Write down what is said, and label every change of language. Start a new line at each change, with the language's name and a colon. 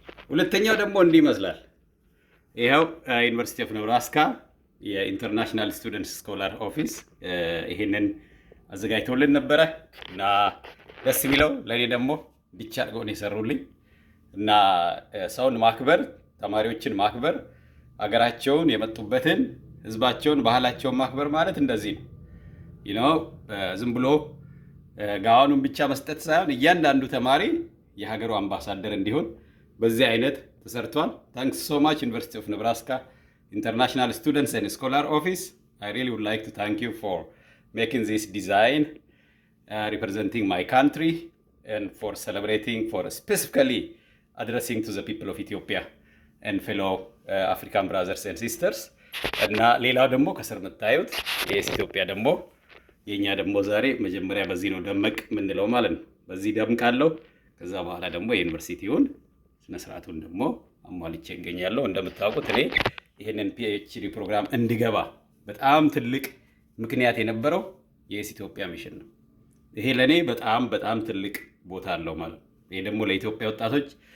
Amharic: ሁለተኛው ደግሞ እንዲህ ይመስላል። ይኸው ዩኒቨርሲቲ ኦፍ ኔብራስካ የኢንተርናሽናል ስቱደንትስ ስኮላር ኦፊስ ይሄንን አዘጋጅተውልን ነበረ። እና ደስ የሚለው ለእኔ ደግሞ ብቻ አድርገው ነው የሰሩልኝ። እና ሰውን ማክበር፣ ተማሪዎችን ማክበር፣ አገራቸውን የመጡበትን ህዝባቸውን፣ ባህላቸውን ማክበር ማለት እንደዚህ ነው። ዝም ብሎ ጋዋኑን ብቻ መስጠት ሳይሆን እያንዳንዱ ተማሪ የሀገሩ አምባሳደር እንዲሆን በዚህ አይነት ተሰርቷል።
English: ታንክስ ሶ ማች ዩኒቨርሲቲ ኦፍ ኔብራስካ International Students and Scholar Office. I really would like to thank you for making this design representing my country and for celebrating, for specifically addressing to the people of Ethiopia and fellow African brothers and sisters.
Amharic: እና ሌላው ደግሞ ከስር የምታዩት የኢትዮጵያ ደግሞ የኛ ደግሞ ዛሬ መጀመሪያ በዚህ ነው ደመቅ ምንለው ማለት ነው። በዚህ ደምቃለሁ። ከዛ በኋላ ደግሞ የዩኒቨርሲቲውን ስነ ስርዓቱን ደግሞ አሟልቼ እገኛለሁ። እንደምታውቁት እኔ ይሄንን ፒኤችዲ ፕሮግራም እንድገባ በጣም ትልቅ ምክንያት የነበረው የኤስ ኢትዮጵያ ሚሽን ነው። ይሄ ለኔ በጣም በጣም ትልቅ ቦታ አለው ማለት ነው። ይሄ ደግሞ ለኢትዮጵያ ወጣቶች